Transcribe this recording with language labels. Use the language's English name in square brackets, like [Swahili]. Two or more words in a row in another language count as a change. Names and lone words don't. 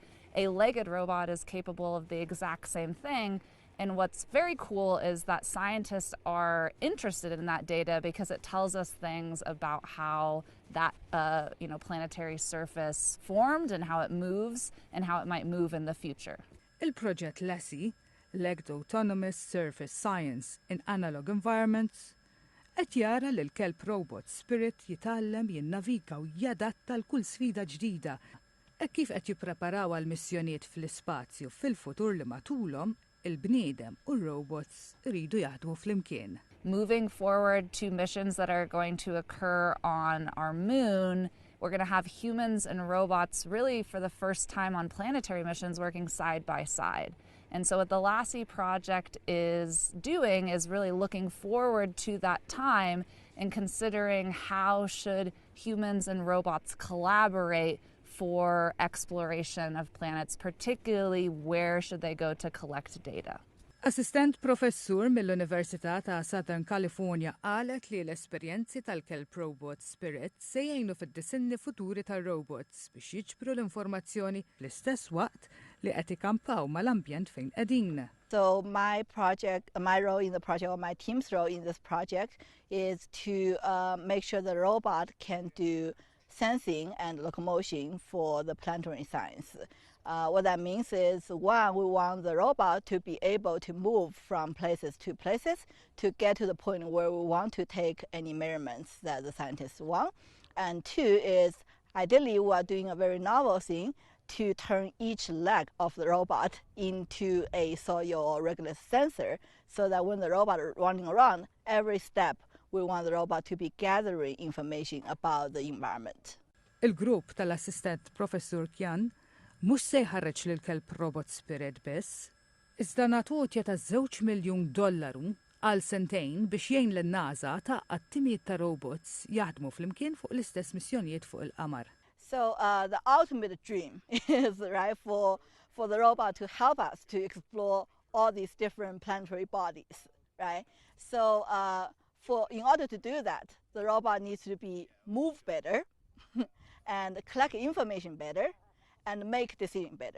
[English] A legged robot is capable of the exact same thing. And what's very cool is that scientists are interested in that data because it tells us things about how that planetary surface formed and how it moves and how it might move in the future. [Maltese] Il-proġett Lassie, Legged Autonomous Surface Science in Analog Environments, qed jara li l-kelb-robot Spirit jitgħallem, jinnavika u jadatta l-kull sfida ġdida. Kif qed jippreparaw għal missjonijiet fl-ispazju fil-futur li matulhom, il-bniedem u r-robots iridu jaħdmu flimkien. [English] Moving forward to missions that are going to occur on our moon, we're going to have humans and robots really for the first time on planetary missions working side by side. And so what the Lassie project is doing is really looking forward to that time and considering how should humans and robots collaborate for exploration of planets, particularly where should they go to collect data. [Maltese] Assistent professur mill-Università ta' Southern California qalet li l-esperjenzi tal-kelb-robot Spirit se jgħinu fid-disinni futuri tal-robots biex jiġbru l-informazzjoni fl-istess waqt li qed ikampaw mal-ambjent fejn qegħdin. [English] So my role in the project, or my team's role in this project, is to make sure the robot can do sensing and locomotion for the planetary science. What that means is, one, we want the robot to be able to move from places to places to get to the point where we want to take any measurements that the scientists want. And two is, ideally, we are doing a very novel thing to turn each leg of the robot into a soil or regular sensor, so that when the robot is running around, every step we want the robot to be gathering information about the environment. [Maltese] Il-grupp tal-assistent Professur Kjan mhux se jħarreġ lil kelb-robot Spirit biss, iżda nagħtutja ta' $2 miljun għal sentejn biex jgħin lin-NASA taqqad timijiet ta' robots jaħdmu flimkien fuq l-istess missjonijiet fuq il-qamar. [English] So the ultimate dream is, right, for the robot to help us to explore all these different planetary bodies, right? So in order to do that, the robot needs to be move better and collect information better and make decision better.